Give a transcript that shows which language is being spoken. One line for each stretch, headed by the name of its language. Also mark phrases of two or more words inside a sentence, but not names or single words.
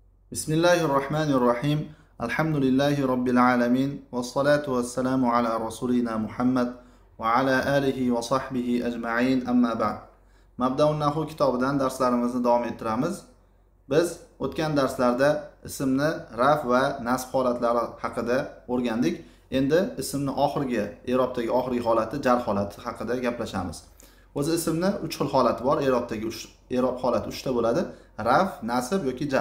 Arabic: بسم الله الرحمن الرحيم. الحمد لله رب العالمين. والصلاة والسلام على رسولنا محمد وعلى آله وصحبه أجمعين. أما بعد.
Uzbek: Mabdaun Nahu kitobidan darslarimizni davom ettiramiz. Biz o'tgan darslarda ismni raf va nasb holatlari haqida o'rgandik. Endi ismni oxirgi, i'robdagi oxirgi holati jar holati haqida gaplashamiz. O'zi ismni 3 xil holati bor. I'rob holati 3 ta bo'ladi: raf, nasb yoki jar.